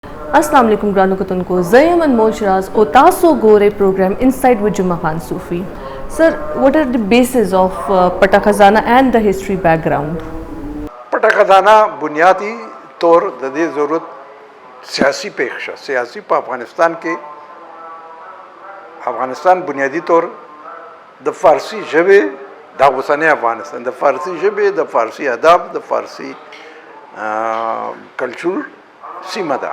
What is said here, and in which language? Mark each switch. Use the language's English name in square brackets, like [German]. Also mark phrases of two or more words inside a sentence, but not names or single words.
[Arabic] السلام عليكم [Pashto] ګرانو کتونکو زه یم انمول شراز او تاسو ګورئ پروګرام انسایډ with جمعه خان صوفی. [English] سر what are the basis of پټه خزانہ and the history background؟ [Pashto] پټه خزانہ بنیادی طور د دې ضرورت سیاسی پیښه سیاسی په افغانستان کې افغانستان بنیادی طور د فارسی ژبې د اوسنۍ افغانستان د فارسی ژبې د فارسی ادب د فارسی کلچر سیمه ده.